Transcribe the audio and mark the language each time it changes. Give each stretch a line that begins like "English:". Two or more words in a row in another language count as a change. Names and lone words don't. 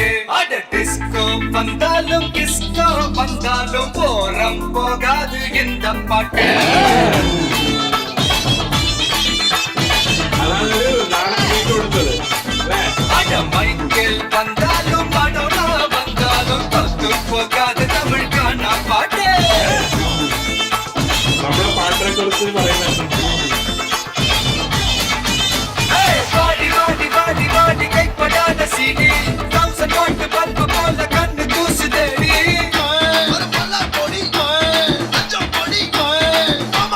Tamil: அட டிஸ்கோ வந்தாலும் கிஸ்கோ வந்தாலும் போரம் போகாது இந்த பாட்டு. அட மைக்கேல் வந்தாலும் மடோனா வந்தாலும் தொத்து போகாது தமிழ் காணா பாட்டு.
Malayalam: നമ്മുടെ പാട്ടിനെ കുറിച്ച് പറയുന്നത്
Tamil: வாடி வாடி வாடி வாடி கைப்படாத சீடி கவுச பாட்டு பல்பு போல கண்ணு கூசு தேடி